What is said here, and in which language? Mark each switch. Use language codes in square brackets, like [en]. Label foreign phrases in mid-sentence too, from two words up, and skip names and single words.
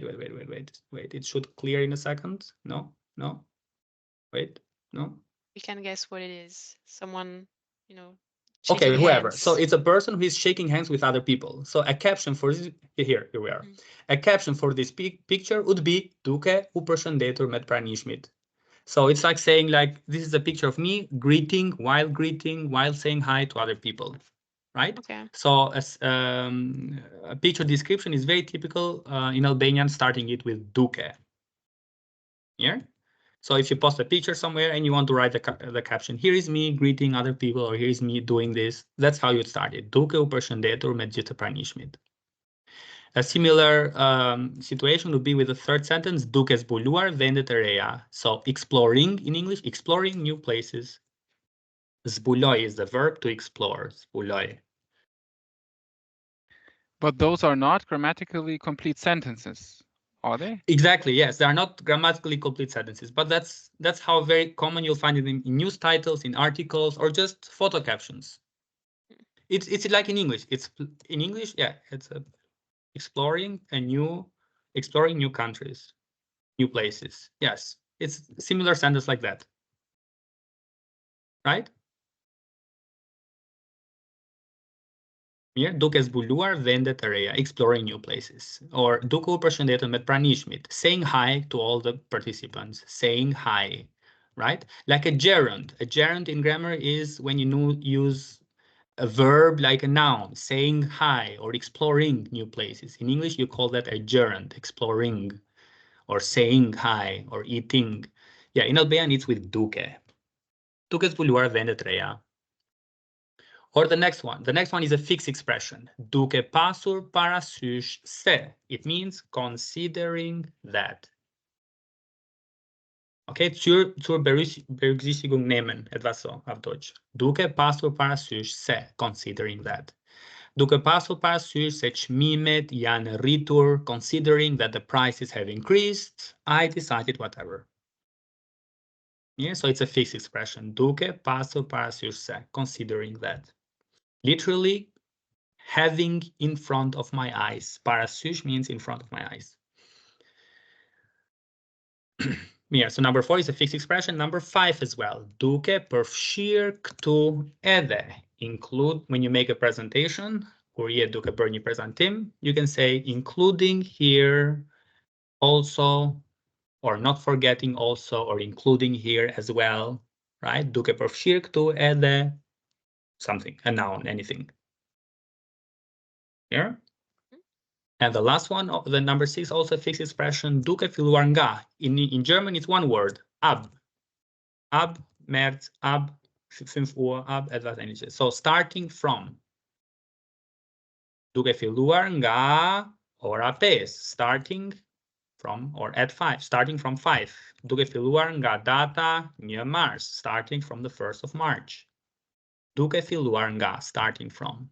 [en] It should clear in a second. No. Wait, no. We can guess what it is. Someone, Okay, shaking whoever. hands. So it's a person who is shaking hands with other people. So a caption for this, here we are. A caption for this picture would be [sq] Duke u përshëndetur me të pranishmit. [en] So it's like saying, like, this is a picture of me greeting, while saying hi to other people, right? Okay. So a picture description is very typical in Albanian, starting it with Duke. Yeah. So if you post a picture somewhere and you want to write the caption, here is me greeting other people, or here is me doing this, that's how you start it. [sq] Duke u përshëndetur me gjithë pranishmit. [en] A similar situation would be with the third sentence, [sq] duke e zbuluar vendet e reja. [en] So exploring in English, exploring new places. Zbuloj is the verb to explore, zbuloj. But those are not grammatically complete sentences, are they? Exactly, yes. They are not grammatically complete sentences, but that's how very common you'll find it in news titles, in articles, or just photo captions. It's like in English. It's in English, yeah. It's exploring new countries, new places. Yes, it's a similar sentence like that, right? [sq] Mirë, duke zbuluar vende të reja, [en] exploring new places. [sq] Or duke u përshëndetur me pranishmit, [en] saying hi to all the participants, saying hi, right? Like a gerund. A gerund in grammar is when you use a verb like a noun, saying hi or exploring new places. In English, you call that a gerund, exploring, or saying hi, or eating. Yeah, in Albanian, it's with duke. [sq] Duke zbuluar vende të reja. [en] Or the next one. The next one is a fixed expression. [sq] Duke pasur parasysh se. [en] It means considering that. [de] Okay, zur Berücksichtigung nehmen, etwas so auf Deutsch. [sq] Duke pasur parasysh se, [en] considering that. [sq] Duke pasur parasysh se çmimet janë rritur, [en] considering that the prices have increased, I decided whatever. Yeah, so it's a fixed expression. [sq] Duke pasur parasysh se, [en] considering that. Literally, having in front of my eyes. Parasysh means in front of my eyes. Yeah, so number 4 is a fixed expression. Number 5 as well. [sq] Duke përfshirë këtu edhe. [en] Include, when you make a presentation, [sq] kur je duke bërë një prezantim, [en] you can say including here also, or not forgetting also, or including here as well, right? [sq] Duke përfshirë këtu edhe [en] something, a noun, anything. Yeah? And the last one, the number 6, also a fixed expression, [sq] duke filluar nga. [en] In German, it's one word, [de] ab. Ab, März, ab, 5 Uhr, ab, etwas ähnliches. [en] So starting from. [sq] Duke filluar nga ora 5, [en] starting from, or at 5, starting from 5. [sq] Duke filluar nga data 1 Mars, [en] starting from the 1st of March. [sq] Duke filluar nga, [en] starting from.